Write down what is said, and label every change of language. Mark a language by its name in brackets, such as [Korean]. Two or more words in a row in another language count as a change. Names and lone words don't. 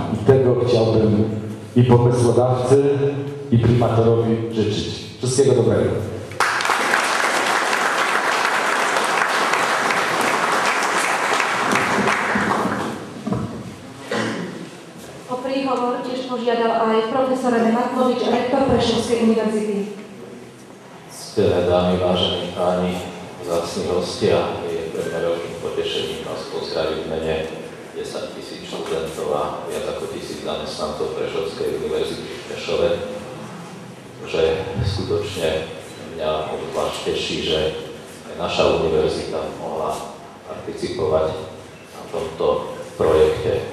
[Polish] I tego chciałbym i pomysłodawcy, i primatorowi życzyć. Wszystkiego dobrego. [Slovak] O príhovor tiež požiadal aj profesor Matlovič, rektor Prešovskej univerzity. Ctené dámy, vážení páni, vzácni hostia, je pre mňa veľkým potešením vás pozdraviť v mene 10 000 študentov a viac ako 1000 zamestnancov Prešovskej univerzity v Prešove, že skutočne mňa obzvlášť teší, že aj naša univerzita mohla participovať na tomto projekte.